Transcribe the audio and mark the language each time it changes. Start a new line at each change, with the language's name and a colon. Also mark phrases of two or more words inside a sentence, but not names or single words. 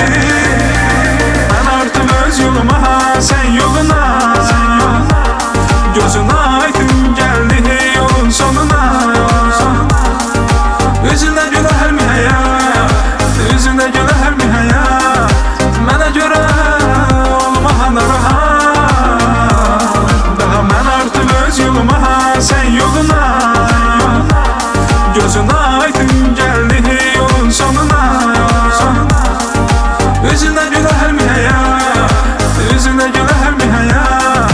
Turkish: Ben artık öz yoluma, sen yoluna. Gözün aydın geldi yolun sonuna. Üzüne güler mi hayat? Üzüne güler mi hayat?
Azerbaijani: Mənə görə olmahan rahat. Daha mən artıq
Turkish: öz yoluma, sen yoluna. Gözün aydın geldi yolun sonuna. Üzüne güler mi hayat? Üzüne güler mi hayat?